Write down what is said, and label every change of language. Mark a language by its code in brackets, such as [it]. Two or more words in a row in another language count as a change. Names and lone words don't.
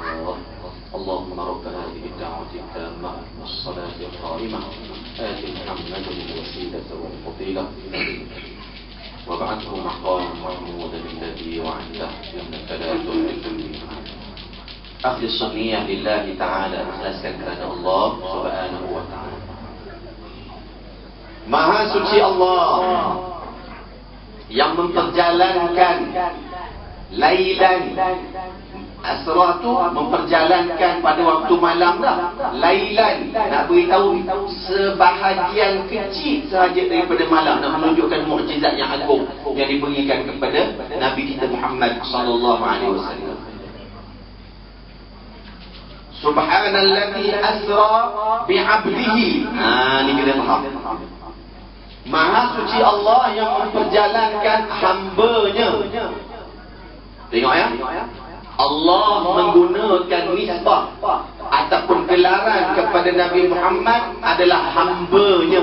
[ar] اللهم رب هذه الدعوة التامة والصلاة القائمة آت محمدا الوسيلة والفضيلة وابعثه مقاما محمودا الذي وعده إنك لا تخلف الميعاد. أخلص النية لله تعالى، [ms] ikhlaskan kerana Allah [ar] سبحانه وتعالى. [ms] Maha Suci Allah yang memperjalankan lailan. Asra tu memperjalankan pada waktu malam dah. Lailan nak beritahu sebahagian kecil sahaja daripada malam, nak menunjukkan mukjizat yang agung yang diberikan kepada Nabi kita Muhammad [ar] صلى الله عليه وسلم. سبحان الذي أسرى بعبده. [ms] Ini kita faham. Maha Suci Allah yang memperjalankan hamba-Nya. Tengok ya. Allah menggunakan nisbah ataupun gelaran kepada Nabi Muhammad adalah hamba-Nya.